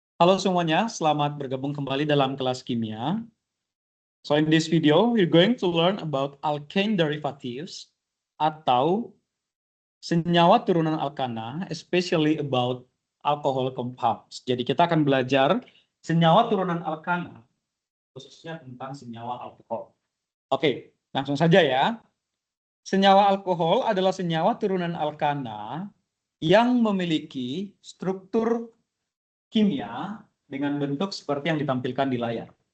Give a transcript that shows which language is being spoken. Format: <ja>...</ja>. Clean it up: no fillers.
<id>Halo semuanya, selamat bergabung kembali dalam kelas kimia.</id> <en>So in this video, we're going to learn about alkane derivatives</en> <id>atau senyawa turunan alkana,</id> <en>especially about alcohol compounds.</en> <id>Jadi kita akan belajar senyawa turunan alkana, khususnya tentang senyawa alkohol. Oke, langsung saja ya. Senyawa alkohol adalah senyawa turunan alkana yang memiliki struktur kimia dengan bentuk seperti yang ditampilkan di layar.</id>